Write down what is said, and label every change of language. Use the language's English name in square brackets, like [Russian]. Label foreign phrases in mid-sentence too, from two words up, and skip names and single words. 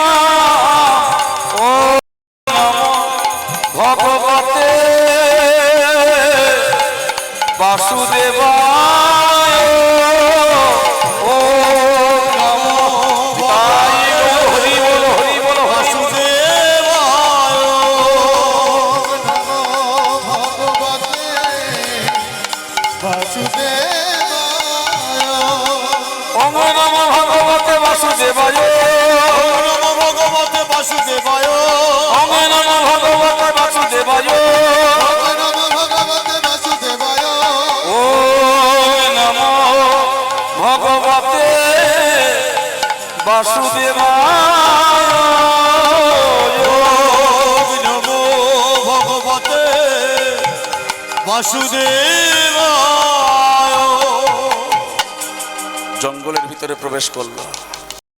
[Sanskrit] ও নমো ভগবতে বাসুদেবায়। ও নমো [Bangla] হরি বল হরি বল [Sanskrit] বাসুদেবায়। ভগবতে বাসুদেবায়। ওম নমো ভগবতে বাসুদেবায়। নমো ভগবতে বাসুদেবায়। ওম নমো ভগবতে বাসুদেবায়। নমো ভগবতে বাসুদেবায়। ও নমো ভগবতে বাসুদেবায়। নমো ভগবতে বাসুদেবায়। [Bangla] জঙ্গলের ভিতরে প্রবেশ করলো।